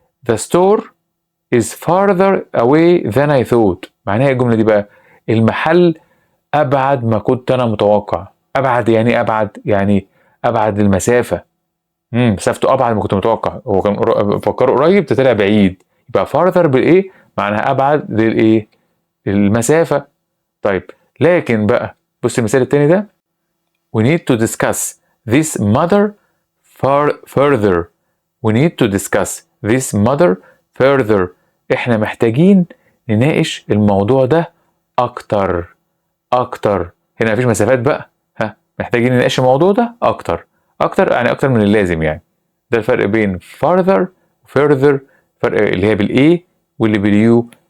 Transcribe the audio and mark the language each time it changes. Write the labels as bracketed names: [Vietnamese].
[English] The store is farther away than I thought. [Arabic] معناها ايه الجملة دي بقى؟ المحل ابعد ما كنت انا متوقع. ابعد يعني ايه ابعد؟ يعني ابعد المسافة. مسافته ابعد ما كنت متوقع. هو كان فكره قريب طلع بعيد. يبقى farther بالايه معناها ابعد للايه؟ المسافة. طيب لكن بقى بص المثال التاني ده. [English] We need to discuss this matter further. We need to discuss this matter further. [Arabic] احنا محتاجين نناقش الموضوع ده اكتر. هنا مفيش مسافات بقى، محتاجين نناقش الموضوع ده اكتر يعني اكتر من اللازم يعني. ده الفرق بين farther further. فرق اللي هي بالاي واللي باليو.